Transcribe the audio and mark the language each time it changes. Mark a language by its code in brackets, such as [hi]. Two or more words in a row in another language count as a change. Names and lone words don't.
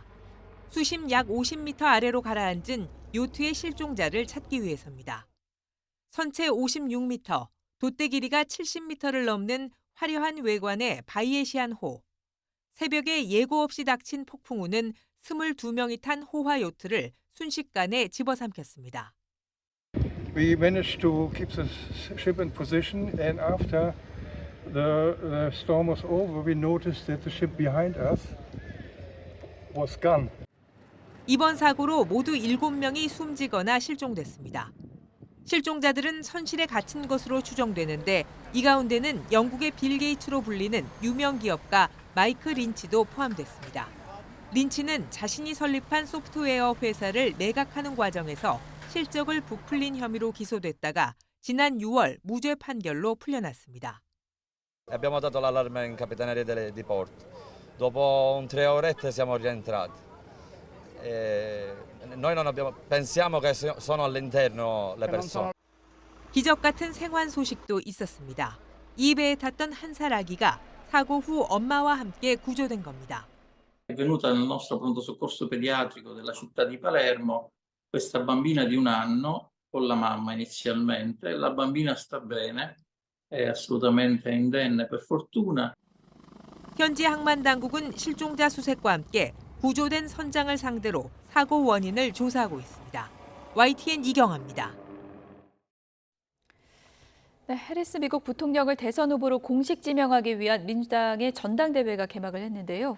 [ko] 수심 약 50m 아래로 가라앉은 요트의 실종자를 찾기 위해서입니다. 선체 56m, 돛대 길이가 70m를 넘는 화려한 외관의 바이에시안호. 새벽에 예고 없이 닥친 폭풍우는 22명이 탄 호화 요트를 순식간에 집어삼켰습니다. [en] We managed to keep the ship in position, and after the storm was over, we noticed that the ship behind us was gone. [ko] 이번 사고로 모두 7명이 숨지거나 실종됐습니다. 실종자들은 선실에 갇힌 것으로 추정되는데 이 가운데는 영국의 빌 게이츠로 불리는 유명 기업가 마이크 린치도 포함됐습니다. 린치는 자신이 설립한 소프트웨어 회사를 매각하는 과정에서 실적을 부풀린 혐의로 기소됐다가 지난 6월 무죄 판결로 풀려났습니다. [it] Abbiamo dato l'allarme in capitaneria di Porto. Dopo 3 orette siamo rientrati. Noi non abbiamo, pensiamo che sono all'interno le persone. [ko] 기적 같은 생還소식도 있었습니다. 이 배에 탔던 한 살 아기가 사고 후 엄마와 함께 구조된 겁니다. [it] È venuta nel nostro pronto soccorso pediatrico della città di Palermo questa bambina di 1 anno con la mamma inizialmente. La bambina sta bene, è assolutamente indenne per fortuna. [ko] 현지 항만 당국은 실종자 수색과 함께 구조된 선장을 상대로 사고 원인을 조사하고 있습니다. YTN 이경아입니다. 네, 해리스 미국 부통령을 대선 후보로 공식 지명하기 위한 민주당의 전당대회가 개막을 했는데요.